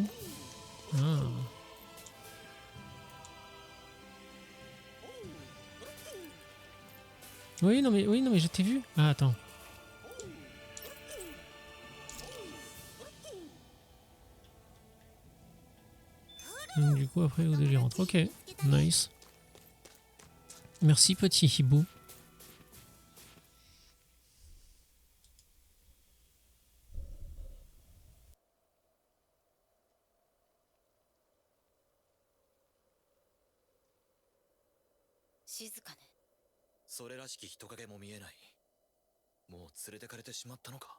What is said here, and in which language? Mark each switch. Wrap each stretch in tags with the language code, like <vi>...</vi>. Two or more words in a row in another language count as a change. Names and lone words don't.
<fr>Ah. Oui, non mais je t'ai vu. Ah, attends. Donc du coup, après, Odeji rentre. Ok, nice. Merci, petit hibou.</fr> <ja>Shizuka ね。それらしき人影も見えない。もう連れてかれてしまったのか。</ja>